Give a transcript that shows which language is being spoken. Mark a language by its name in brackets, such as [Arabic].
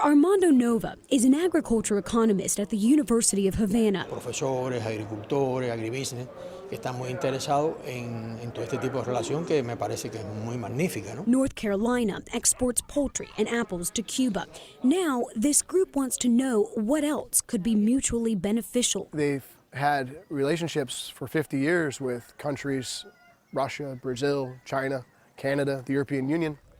[English] Armando Nova is an agriculture economist at the University of Havana. [Spanish] Profesores, agricultores, agribusiness están muy interesados en todo este tipo de relación que me parece que es muy magnífica, ¿no? [English] North Carolina exports poultry and apples to Cuba. Now, this group wants to know what else could be mutually beneficial. They've had relationships for 50 years with countries, Russia, Brazil, China, Canada, the European Union.